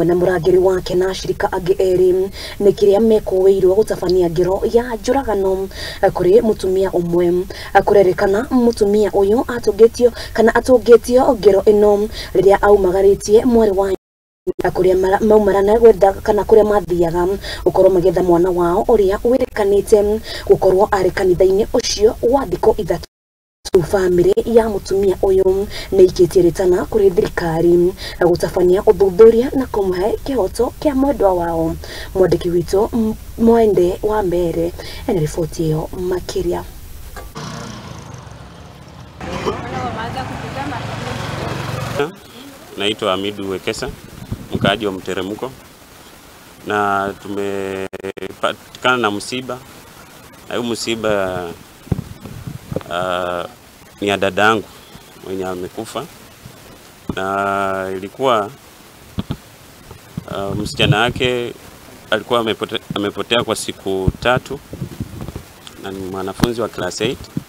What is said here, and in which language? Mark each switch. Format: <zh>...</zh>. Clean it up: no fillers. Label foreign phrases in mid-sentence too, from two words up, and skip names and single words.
<ki>na muragiri wake na shirika agi eri ni kiria mekuweirwo gutabania ngero ya njuragano kuri mutumia umwe kurerekana mutumia uyu atugetio kana atugetio ngero ino riria aumagaritie mwari wa akuria maumarana gwetha kana kuria mathiaga ukorwo magetha mwana wao uria wirekanite gukorwo ari kanitha-ini ucio wa thiko ithatu. Family ya mutumia uyu ni ikitiritana kuri thirikari gutabania uthuthuria na kumuhe kihoto kia mwendwa wao. Mwandiki witu Mwende wa Mbere ena ripoti iyo makiria.</ki> <sw>Naitwa Hamidu Wekesa, mkaaji wa Mteremko, na tumepatikana na msiba. Hayo msiba ni ya dadangu mwenye amekufa, na ilikuwa msichana wake alikuwa amepotea kwa siku 3 na ni mwanafunzi wa class 8.</sw>